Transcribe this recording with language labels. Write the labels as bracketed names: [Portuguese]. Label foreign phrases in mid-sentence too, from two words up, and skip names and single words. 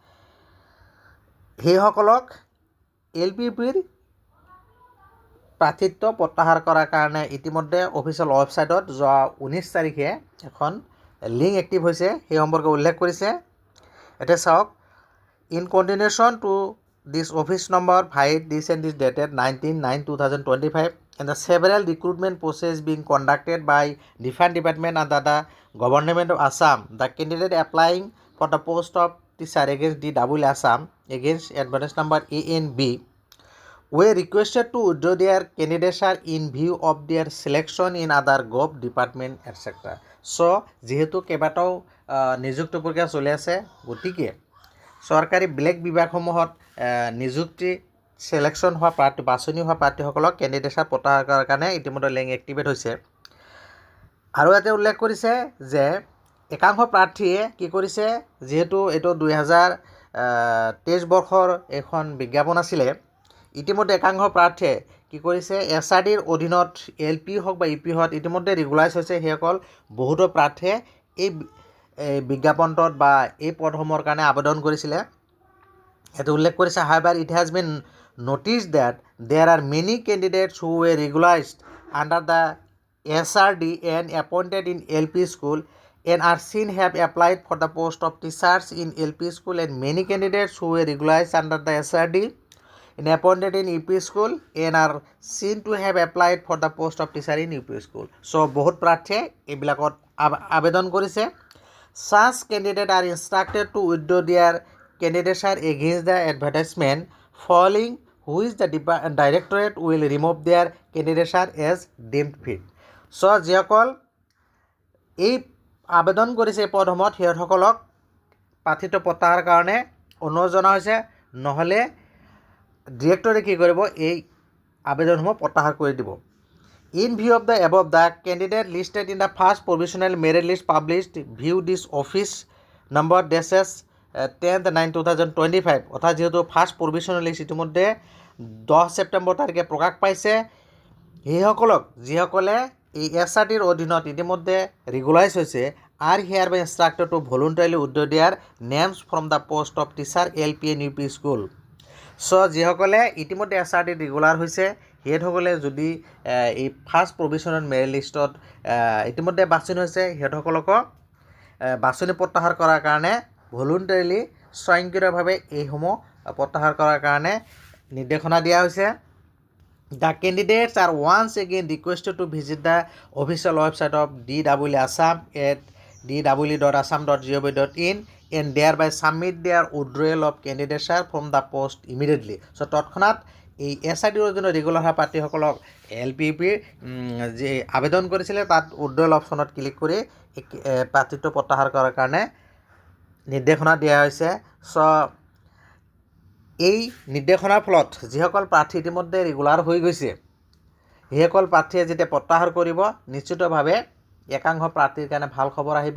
[Assamese] সেইসকলক LPPৰ প্ৰাৰ্থিত্ব প্ৰত্যাহাৰ কৰাৰ কাৰণে ইতিমধ্যে [English] official website [Assamese] যোৱা 19 তাৰিখে এখন লিংক এক্টিভ হৈছে, সেই সম্পৰ্কে উল্লেখ কৰিছে। এতিয়া চাওক, [English] in continuation to this office number fight this and this dated 19/9/2025 and the several recruitment process being conducted by different department under the government of Assam, the candidate applying for the post of teacher against DEE Assam against advertise number ANB were requested to withdraw their candidature in view of their selection in other gov department etc. [Assamese] So যিহেতু কেইবাটাও নিযুক্তি প্ৰক্ৰিয়া চলি আছে, গতিকে চৰকাৰী বেলেগ বিভাগসমূহত নিযুক্তি ছিলেকশ্যন হোৱা প্ৰাৰ্থী বাছনি হোৱা প্ৰাৰ্থীসকলক কেণ্ডিডেটছাৰ প্ৰত্যাহাৰ কৰাৰ কাৰণে ইতিমধ্যে লিংক এক্টিভেট হৈছে। আৰু ইয়াতে উল্লেখ কৰিছে যে একাংশ প্ৰাৰ্থীয়ে কি কৰিছে, যিহেতু এইটো 2023 বৰ্ষৰ এখন বিজ্ঞাপন আছিলে, ইতিমধ্যে একাংশ প্ৰাৰ্থীয়ে কি কৰিছে SRDৰ অধীনত LP হওক বা EP হওক ইতিমধ্যে ৰেগুলাৰাইজ হৈছে। সেইসকল বহুতো প্ৰাৰ্থীয়ে এই বিজ্ঞাপনটোত বা এই পদসমূহৰ কাৰণে আবেদন কৰিছিলে। ইয়াতে উল্লেখ কৰিছে, [English] however it has been noticed that there are many candidates who were regularized under the SRD and appointed in LP school and are seen have applied for the post of teachers in LP school, and many candidates who were regularized under the SRD and appointed in EP school and are seen to have applied for the post of teacher in UP school. [Assamese] So বহুত প্ৰাৰ্থীয়ে এইবিলাকত আবেদন কৰিছে। [English] Such candidates are instructed to withdraw their candidature against the advertisement following which the directorate will remove their candidature as deemed fit. [Assamese] So যিসকল এই আবেদন কৰিছে এই পদসমূহত সিহঁতসকলক প্ৰাৰ্থিত্ব প্ৰত্যাহাৰ কাৰণে অনুৰোধ জনা হৈছে, নহ'লে ডিৰেক্টৰে কি কৰিব, এই আবেদনসমূহ প্ৰত্যাহাৰ কৰি দিব। [English] In view of the above, the candidate listed in the first provisional merit list published view this office number dash 10/9/2025 [Assamese] অৰ্থাৎ যিহেতু ফাৰ্ষ্ট প্ৰভিশ্যনেল লিষ্ট ইতিমধ্যে 10 ছেপ্টেম্বৰ তাৰিখে প্ৰকাশ পাইছে, সেইসকলক যিসকলে এই SRDৰ অধীনত ইতিমধ্যে ৰেগুলাৰাইজ হৈছে [English] are hereby instructed to voluntarily withdraw their names from the post of teacher LP and UP school. [Assamese] চ' যিসকলে ইতিমধ্যে SRDত ৰেগুলাৰ হৈছে সিহঁতসকলে যদি এই [English] first provisional merit list [Assamese] ইতিমধ্যে বাছনি হৈছে, সিহঁতসকলক বাছনি প্ৰত্যাহাৰ কৰাৰ কাৰণে ভলুণ্টাৰীলি স্বয়ংক্ৰিয়ভাৱে এইসমূহ প্ৰত্যাহাৰ কৰাৰ কাৰণে নিৰ্দেশনা দিয়া হৈছে। [English] The candidates are once again requested to visit the official website of DEE Assam at dee.assam.gov.in and thereby submit their withdrawal of candidature from the post immediately. [Assamese] So তৎক্ষণাত এই SRDৰ অধীনত ৰেগুলাৰ হোৱা প্ৰাৰ্থীসকলক LPPৰ যি আবেদন কৰিছিলে তাত [English] withdrawal option [Assamese] ক্লিক কৰি প্ৰাৰ্থিত্ব প্ৰত্যাহাৰ কৰাৰ কাৰণে নিৰ্দেশনা দিয়া হৈছে। চ' এই নিৰ্দেশনাৰ ফলত যিসকল প্ৰাৰ্থী ইতিমধ্যে ৰেগুলাৰ হৈ গৈছে সেইসকল প্ৰাৰ্থীয়ে যেতিয়া প্ৰত্যাহাৰ কৰিব, নিশ্চিতভাৱে একাংশ প্ৰাৰ্থীৰ কাৰণে ভাল খবৰ আহিব।